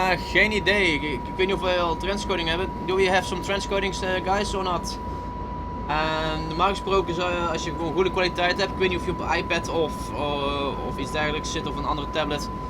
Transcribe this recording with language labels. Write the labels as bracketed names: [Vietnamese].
[Dutch] Geen idee. Ik weet niet of we al trendscoding hebben. [English] Do we have some trendscodings, guys, or not? [Dutch] Normaal gesproken, als je gewoon goede kwaliteit hebt, ik weet niet of je op een iPad of iets dergelijks zit of een andere tablet.